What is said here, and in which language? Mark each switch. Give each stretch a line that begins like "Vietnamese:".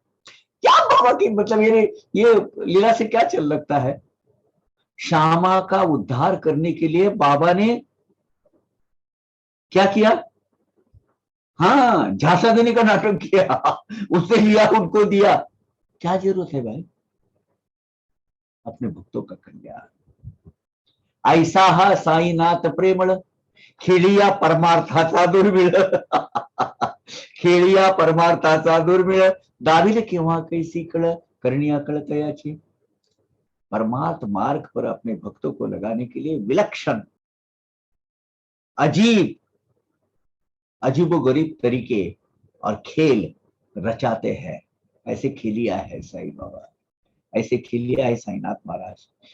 Hindi: क्या बाबा की मतलब ये लीला से क्या चल लगता है, श्यामा का उद्धार करने के लिए बाबा ने क्या किया, हाँ झांसा देने का नाटक किया, उससे लिया उनको दिया। क्या जरूरत है भाई, अपने भक्तों का कल्याण।
Marathi: ऐसा हा साईनाथ प्रेमळ, खेळिया परमार्थाचा दुर्मिळ, खेळिया परमार्थाचा दुर्मिळ, दाविल केव्हा कैसी कळ, करनिया कळतयाची।
Hindi: परमार्थ मार्ग पर अपने भक्तों को लगाने के लिए विलक्षण, अजीब अजीबोगरीब तरीके और खेल रचाते हैं। ऐसे खेलिया है साईं बाबा, ऐसे खेलिया है साईनाथ महाराज।